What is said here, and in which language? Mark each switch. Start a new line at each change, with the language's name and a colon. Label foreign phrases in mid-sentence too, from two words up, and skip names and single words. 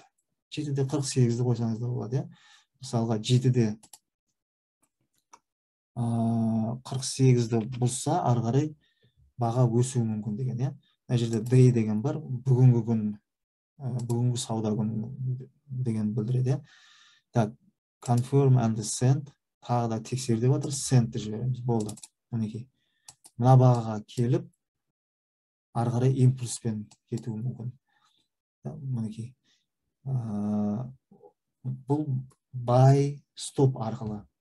Kazakh: 7-де 48-ді қойсаңыз да болады. Мысалға, 7-де 48-ді бұзса, ары қарай баға өсуі мүмкін деген. Мына жерде day деген бар, бүгінгі күн, бүгінгі сауда күн деген білдіреді.
English: Confirm and send,
Kazakh: тағы да тексер деп жатыр, sendті жібереміз. Болды. Мінекей. Мына бағаға келіп, ары қарай импульспен кетуі мүмкін. Мінекей. Бұл
English: buy stop
Kazakh: арқылы.